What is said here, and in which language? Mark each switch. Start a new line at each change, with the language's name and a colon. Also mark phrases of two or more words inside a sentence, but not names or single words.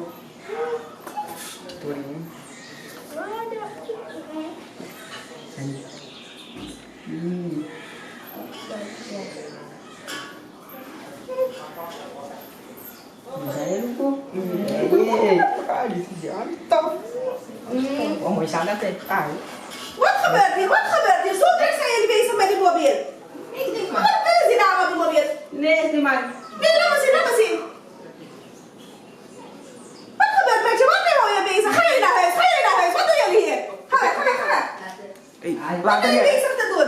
Indonesian: Tu ni. Saya lupa. Kali jantap. Oh, mau sana teh.
Dutch: Wat gebeurt hier? Wat gebeurt hier? Zo druk zijn jullie bezig met die mobiel. Ik denk Wat willen ze daar met die mobiel? Nee, is niet maar. Nee, laat me zien. Wat gebeurt met je? Wat ben je bezig? Ga jullie naar huis? Wat doen jullie hier? Ga. Wat ben je bezig te doen?